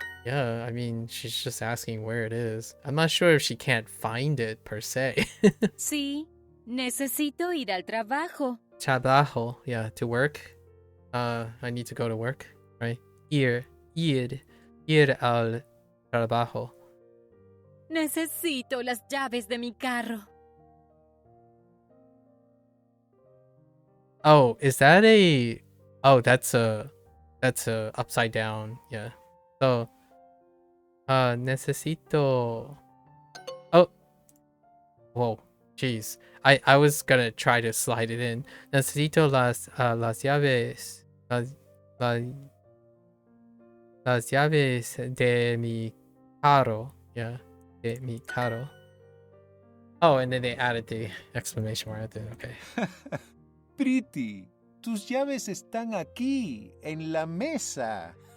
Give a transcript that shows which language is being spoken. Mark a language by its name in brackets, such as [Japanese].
[English] Yeah, I mean, she's just asking where it is. I'm not sure if she can't find it per se. [Spanish] Sí, necesito ir al trabajo. Trabajo, [English] yeah, to work. I need to go to work, right? [Spanish] Ir al trabajo. Necesito las llaves de mi carro. [English] Oh, is that a... Oh, that's a upside down, yeah. So, [Spanish] necesito... [English] Oh! Whoa, jeez. I was gonna try to slide it in. [Spanish] Necesito las llaves... Las llaves de mi carro, [English] yeah. [Spanish] De mi carro. [English] Oh, and then they added the exclamation mark at the end, okay. [Spanish] Priti, tus llaves están aquí, en la mesa.